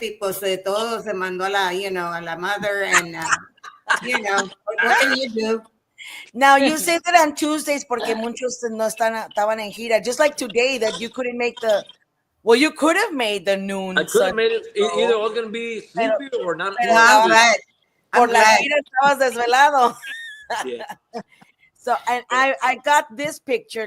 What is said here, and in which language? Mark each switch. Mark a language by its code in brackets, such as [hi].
[es] Y pues todo se mandó a la mother, [en] and what can you do? Now you say that on Tuesdays [es] porque muchos no estaban en gira. [en] Just like today that you couldn't make you could have made the noon. I could have made it. Either I was going to be sleepy or not. I'm glad. [es] Por la gira estabas desvelado. [en] Yeah. So, and I got this picture.